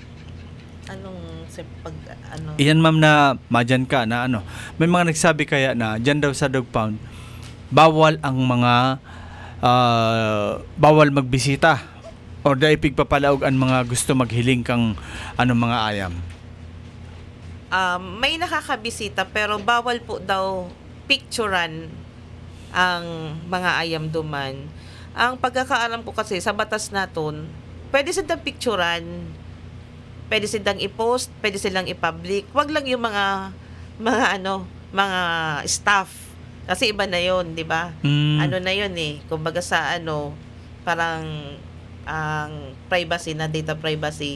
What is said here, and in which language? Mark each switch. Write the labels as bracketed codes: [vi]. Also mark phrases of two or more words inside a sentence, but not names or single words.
[bik] Iyan, ma'am, na madyan ka na may mga nagsabi kaya na dyan daw sa dog pound bawal ang mga bawal magbisita or dahil pigpapalaog ang mga gusto maghiling kang mga ayam. May nakakabisita pero bawal po daw picturean ang mga ayam duman. Ang pagkakaalam ko kasi sa batas naton, pwede silang picturean, pwede silang i-post, pwede silang i-public. [tl] Wag lang yung mga staff. Kasi iba na 'yon, 'di ba? Ano na 'yon eh. Kumbaga sa parang ang privacy na [en] data privacy.